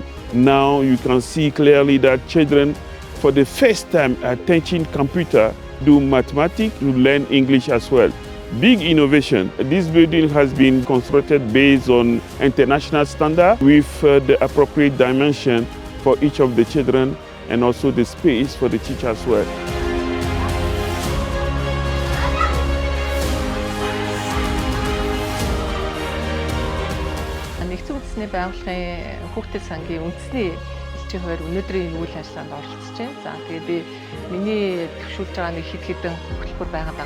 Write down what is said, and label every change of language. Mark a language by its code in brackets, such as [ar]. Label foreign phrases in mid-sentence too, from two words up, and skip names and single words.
[en] Now you can see clearly that children, for the first time, are teaching computer, do mathematics, to learn English as well. Big innovation. This building has been constructed based on international standard with the appropriate dimension for each of the children and also the space for the teacher as well. [mn] Нэгдсэн үндэсний байгууллагын хүүхдэд сангийн үндэсний элчийн хувьд өнөөдрийн үйл ажиллагаанд оролцож байна. За тэгээд би миний төвшүүлж байгаа нэг хэд хэдэн хөтөлбөр байгаа даа.